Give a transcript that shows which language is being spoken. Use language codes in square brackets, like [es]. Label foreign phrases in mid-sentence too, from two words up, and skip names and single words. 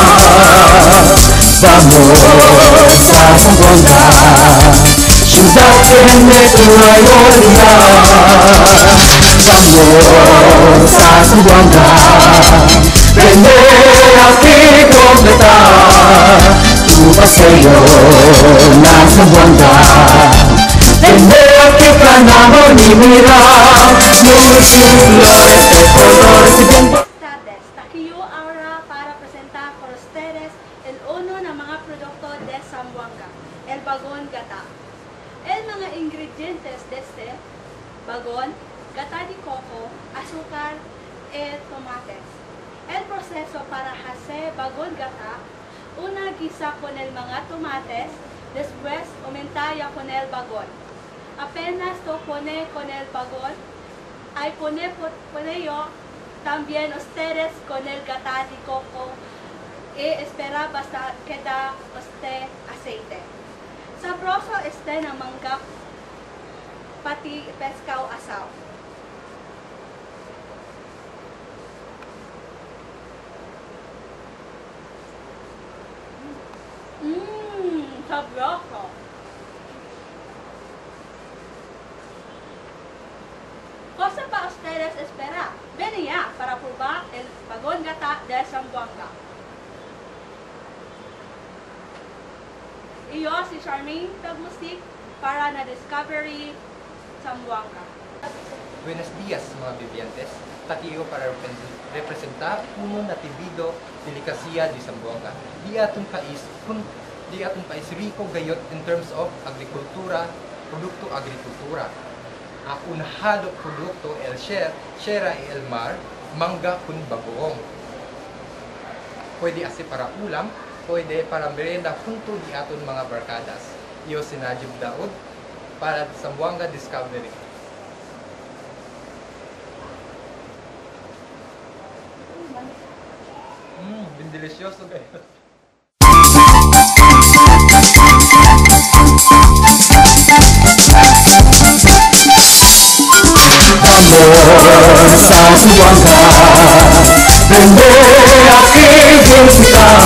[cbk] Vamos a Zamboanga, ciudad de tu gloria. Vamos a Zamboanga, prende aking completa tu paseo na Zamboanga. Prende aking kanamo ni mira, muchos flores de colores y bien. Takiyo ahora para presentar por ustedes el uno ng mga produkto de Zamboanga, el bagón gata. El mga ingredientes de este bagón, gata de coco, azúcar y tomates. El proceso para hacer bagón gata, una guisa con el mga tomates, después aumentaya con el bagón. Apenas to pone con el bagón, ay pone yo también ustedes con el gata de coco y espera basta queda este aceite. Sabroso este na mangga pati pescao asaw. Sabroso. Cosa pa ustedes espera? Ven ya para probar el bagón gata de Zamboanga. Y yo si Charmaine Tagmusik para na Discovery Zamboanga. Buenos días mga vivientes. Takiyo para representar uno nativido delicacia de Zamboanga. Di atong pais rico gayot [en] in terms of [cbk] agrikultura, produkto agrikultura. Unahado produkto el shera y el mar, mangga kun bagoong. Pwede asi para ulam, pwede para merienda junto di aton mga barkadas. Iyo si Najib Daud para Zamboanga Discovery. Bien delicioso guys. Vamos a Zamboanga, prende aking musika.